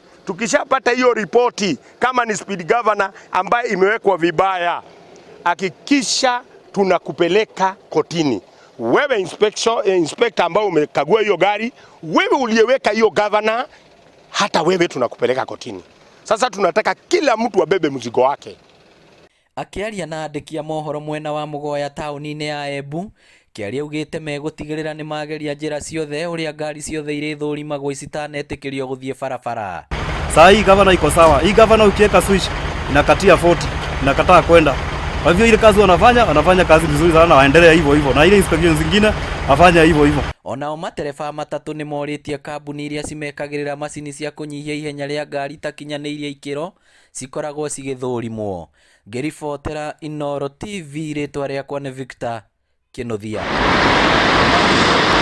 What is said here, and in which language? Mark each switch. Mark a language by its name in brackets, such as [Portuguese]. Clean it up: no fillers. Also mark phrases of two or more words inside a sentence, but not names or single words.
[Swahili] Tukishapata hiyo ripoti, kama ni speed governor ambaye imewekwa vibaya, hakikisha tunakupeleka kotini. Wewe inspector ambao umekagua hiyo gari, wewe uliyeweka hiyo governor, hata wewe tunakupeleka kotini. Sasa tunataka kila mtu abebe mzigo wake. [Kikuyu] Akiaria na andiki a mohoro mwena wa Mugoya tauni-ini ya Embu, Kiarie augite megutigirira ni mageria njira ciothe uria ngari ciothe iri thurimagwo citaneetikirio guthie barabara. [Swahili] Saa hii governor iko sawa. Hii governor ukiweka switch inakatia 40, inakataa kwenda. Kwa hivyo ile kazi wanafanya kazi vizuri sana, waendelea hivyo hivyo, na ile inspection zingine afanya hivyo hivyo. [Kikuyu] Onao matereba matatu ni moritie kambuni iria cimekagirira macini cia kunyihia ihenya ria ngari takinyaniire ikiro cikoragwo cigithurimwo. Ngiribotera Inooro TV, ritwa riakwa ni Victor Kinuthia.